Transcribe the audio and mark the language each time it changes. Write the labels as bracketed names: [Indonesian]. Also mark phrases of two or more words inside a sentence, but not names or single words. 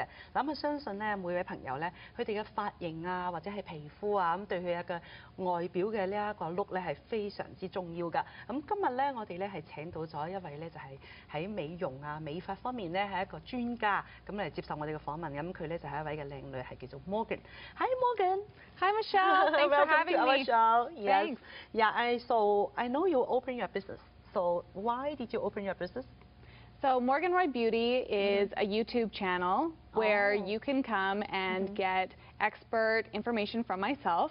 [Cantonese] 嗱咁相信咧每位朋友咧，佢哋嘅髮型啊或者係皮膚啊咁對佢一個外表嘅呢一個 look 咧係非常之重要㗎。咁今日咧我哋咧係請到咗一位咧就係喺美容啊美髮方面咧係一個專家，咁嚟接受我哋嘅訪問。咁佢咧就係一位嘅靚女，係叫做 Morgan。Hi Morgan. [English] Hi Michelle. Thanks for having to our me. show. Yes. Thanks. Yeah. I know you open your business. So why did you open your business? So Morgan Roy Beauty is a YouTube channel where you can come and get expert information from myself.